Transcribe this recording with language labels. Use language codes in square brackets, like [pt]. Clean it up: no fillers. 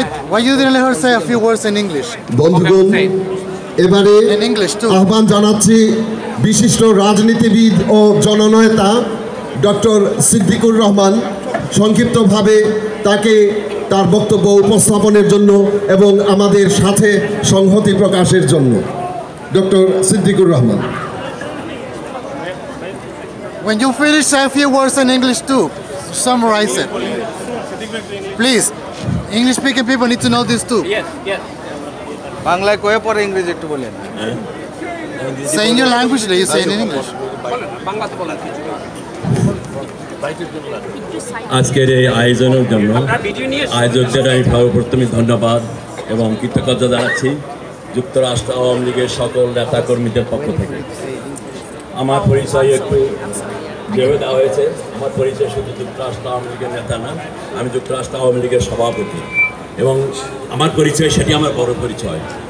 [en] Why you didn't let her say a few words in English? [bn] বন্ধুগণ, এবারে আহ্বান জানাচ্ছি বিশিষ্ট রাজনীতিবিদ ও জননেতা ডক্টর সিদ্দিকুর রহমান সংক্ষিপ্তভাবে তাকে তার বক্তব্য উপস্থাপনের জন্য এবং আমাদের সাথে সংহতি প্রকাশের জন্য। Doctor Siddiqur Rahman, [en] When you finish, say a few words in English too. Summarize it. Please. English speaking people need to know this too. Yes. [bn] বাংলায় কয়ে পরে ইংরেজি একটু বলেন। [en] Say in your language that you say in English. [bn] বাংলাতে বলেন। আজকের এই আয়োজনের জন্য আয়োজকদের আমি সর্বপ্রথমে ধন্যবাদ এবং কৃতজ্ঞতা জানাচ্ছি যুক্তরাষ্ট্র আওয়ামী লীগের সকল নেতাকর্মীদের পক্ষ থেকে। আমার পরিচয় একটু যেভাবে দেওয়া হয়েছে, আমার পরিচয় শুধু যুক্তরাষ্ট্র আওয়ামী লীগের নেতা না, আমি যুক্তরাষ্ট্র আওয়ামী লীগের সভাপতি এবং আমার পরিচয় সেটি আমার বড় পরিচয়।